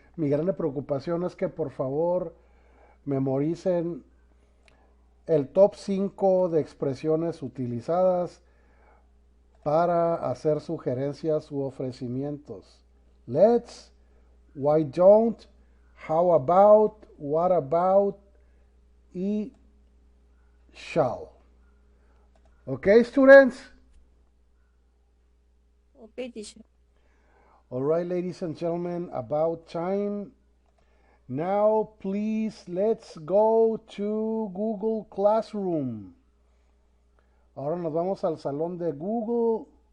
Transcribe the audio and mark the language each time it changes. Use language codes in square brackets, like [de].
[es] Mi grande preocupación es que por favor memoricen el top 5 de expresiones utilizadas para hacer sugerencias u ofrecimientos. [en] Let's, why don't, how about, what about y shall. Okay, students? Okay, teacher. All right, ladies and gentlemen, about time. Now, please, let's go to Google Classroom. [es] Ahora nos vamos al salón de Google.